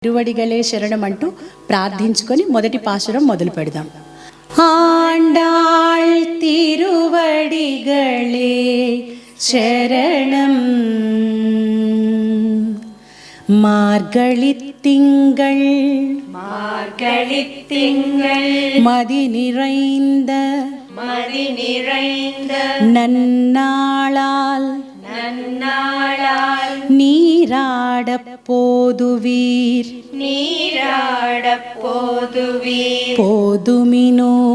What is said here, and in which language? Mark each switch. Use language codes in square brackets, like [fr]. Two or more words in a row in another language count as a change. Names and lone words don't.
[ta] திருவடிகளே சரணம் [te] అంటూ ప్రార్థించుకొని మొదటి పాశురం మొదలు పెడదాం. [ta] ஆண்டாள் திருவடிகளே சரணம். மார்கழித்திங்கள் மதி நிறைந்த நன்னாளால் நீராடப் போதுவீர் போதுமினோ